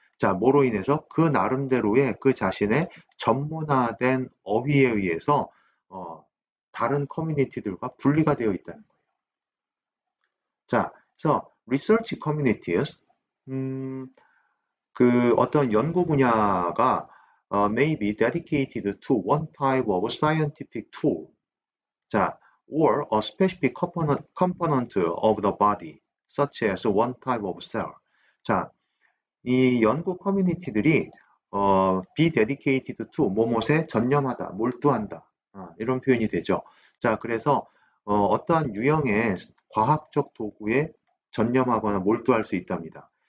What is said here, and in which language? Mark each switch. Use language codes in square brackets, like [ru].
[ko] 자, 뭐로 인해서 그 나름대로의 그 자신의 전문화된 어휘에 의해서 다른 커뮤니티들과 분리가 되어 있다는 거예요. [en] 자, 그래서 research communities, [ko] 그 어떤 연구 분야가 [en] may be dedicated to one type of scientific tool. 자, or a specific component of the body, such as one type of cell. [ko] 자, 이 연구 커뮤니티들이 [en] be dedicated to [ko] 뭐뭐에 전념하다, 몰두한다. 이런 표현이 되죠. 자, 그래서 어떠한 유형의 과학적 도구에 전념하거나 몰두할 수 있답니다.